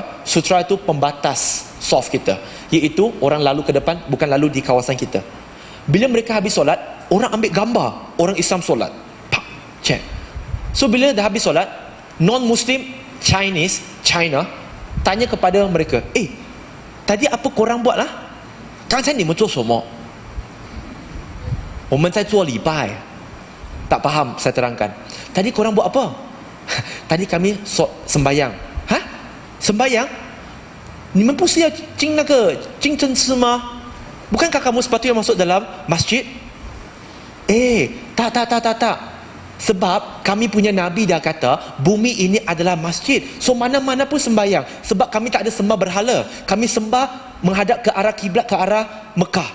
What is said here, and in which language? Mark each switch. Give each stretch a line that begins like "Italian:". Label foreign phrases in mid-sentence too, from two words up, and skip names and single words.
Malay: Sutra itu pembatas soft kita, iaitu orang lalu ke depan, bukan lalu di kawasan kita. Bila mereka habis solat, orang ambil gambar orang Islam solat. Pak, check. So bila dah habis solat, non-Muslim China tanya kepada mereka, tadi apa korang buat lah?
Chinese: 刚才你们做什么? 我们在做礼拜.
Malay: Tak faham, saya terangkan. Tadi korang buat apa? Tadi kami sembahyang. Hah? Sembahyang?
Chinese: 你们不是要进那个清真寺吗?
Malay: Bukankah kamu sepatutnya masuk dalam masjid? Tak. Sebab kami punya Nabi dah kata bumi ini adalah masjid. So mana-mana pun sembahyang. Sebab kami tak ada sembah berhala. Kami sembah menghadap ke arah kiblat, ke arah Mekah.